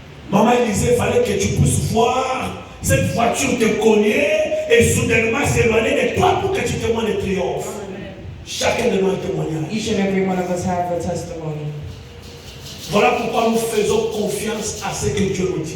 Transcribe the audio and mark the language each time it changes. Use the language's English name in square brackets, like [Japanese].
[French] Maman disait, il fallait que tu puisses voir cette voiture te cogner et soudainement s'éloigner de toi pour que tu témoignes le triomphe. Chacun de nous a un témoignage. [English] Each and every one of us have a testimony. [French] Voilà pourquoi nous faisons confiance à ce que Dieu nous dit.